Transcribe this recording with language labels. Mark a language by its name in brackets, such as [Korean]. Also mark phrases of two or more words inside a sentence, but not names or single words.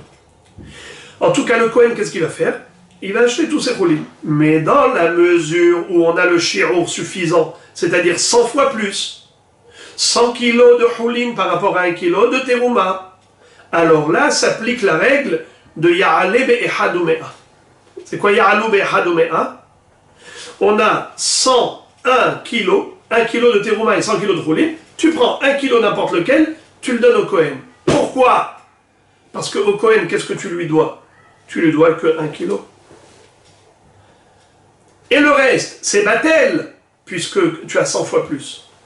[French] En tout cas, le Kohen, qu'est-ce qu'il va faire? Il va acheter tous ses choulin. Mais dans la mesure où on a le shirour suffisant, c'est-à-dire 100 fois plus, 100 kg de choulin par rapport à 1 kg de terouma, alors là s'applique la règle de [Hebrew] יעלה באחד ומאה. [French] C'est quoi [Hebrew] יעלו באחד ומאה? [French] On a 101 kg, 1 kg de terouma et 100 kg de choulin, tu prends 1 kg n'importe lequel, tu le donnes au Kohen. Pourquoi? Parce qu'au Kohen, qu'est-ce que tu lui dois? Tu lui dois que 1 kg. Et le reste, c'est batel, puisque tu as 100 fois plus.